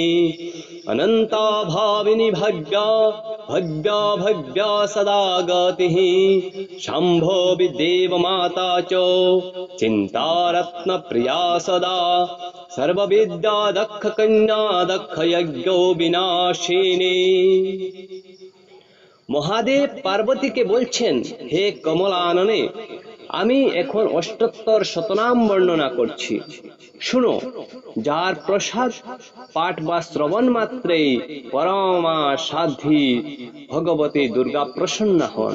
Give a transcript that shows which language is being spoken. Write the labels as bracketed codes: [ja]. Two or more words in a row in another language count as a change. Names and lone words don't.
[sa] अनंता भाविनी भव्या भव्या भव्या सदा गतिः। शंभो विदेव माता च चिंतारत्न प्रिया सदा। सर्वविद्या दक्ष कन्या दक्ष यज्ञो विनाशिनी। [bn] মহাদেব পার্বতীকে বলছেন, হে কমলাননে, আমি এখন অষ্টোত্তর শতনাম বর্ণনা করছি, শুনো। যার প্রসাদ পাঠ বা শ্রবণ মাত্রেই পরমা সাধ্বী ভগবতী দুর্গা প্রসন্ন হন।